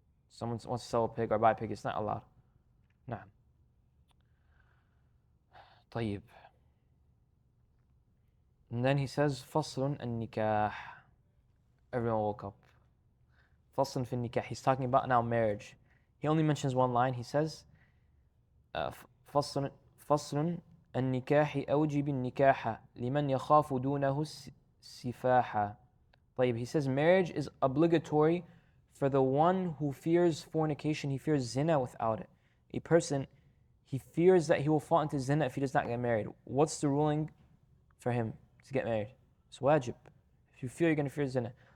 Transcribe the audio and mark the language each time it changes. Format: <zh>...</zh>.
<en>Someone wants to sell a pig or buy a pig, it's not allowed. Naam.</en> <ar>طيب.</ar> <en>And then he says,</en> <ar>فصل النكاح.</ar> <en>Everyone woke up.</en> <ar>فصل في النكاح.</ar> <en>He's talking about now marriage. He only mentions one line. He says,</en> <ar>فصل النكاح أوجب النكاح لمن يخاف دونه السفاحة.</ar> <en>طيب, he says marriage is obligatory for the one who fears fornication, he fears zina without it. A person, he fears that he will fall into zina if he does not get married. What's the ruling for him to get married? It's wajib. If you feel you're going to fear zina.</en>